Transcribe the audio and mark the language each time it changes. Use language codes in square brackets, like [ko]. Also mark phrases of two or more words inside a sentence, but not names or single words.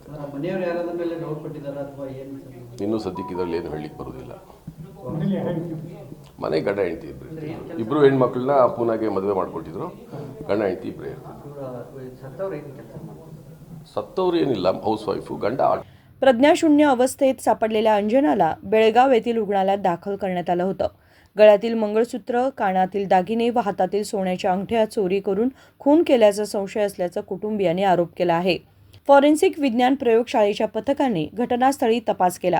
[kn] ಮನೆಯವರು ಯಾರಾದ ಮೇಲೆ ಡೌಟ್ ಪಟ್ಟಿದ್ದಾರೆ ಅಥವಾ ಏನು? ಇನ್ನೂ ಸದ್ಯಕ್ಕೆ ಇದರಲ್ಲಿ ಏನು ಹೇಳಲಿಕ್ಕೆ ಬರೋದಿಲ್ಲ। ಮನೆ ಗಂಡ ಹೆಂಡತಿ ಇಬ್ಬರು ಹೆಣ್ಮಕ್ಳನ್ನ ಪೂನಾಗೆ ಮದುವೆ ಮಾಡಿಕೊಟ್ಟಿದ್ರು। ಗಂಡ ಹೆಂಡತಿ ಇಬ್ಬರೇ ಸತ್ತವರು ಏನಿಲ್ಲ, ಹೌಸ್ ವೈಫು, ಗಂಡ। [mr] प्रज्ञाशून्य अवस्थेत सापडलेल्या अंजनाला बेळगाव येथील रुग्णालयात दाखल करण्यात आलं होतं। गळ्यातील मंगळसूत्र, कानातील दागिने व हातातील सोन्याच्या अंगठ्या चोरी करून खून केल्याचा संशय असल्याचं कुटुंबियांनी आरोप केला आहे। फॉरेन्सिक विज्ञान प्रयोगशाळेच्या पथकाने घटनास्थळी तपास केला।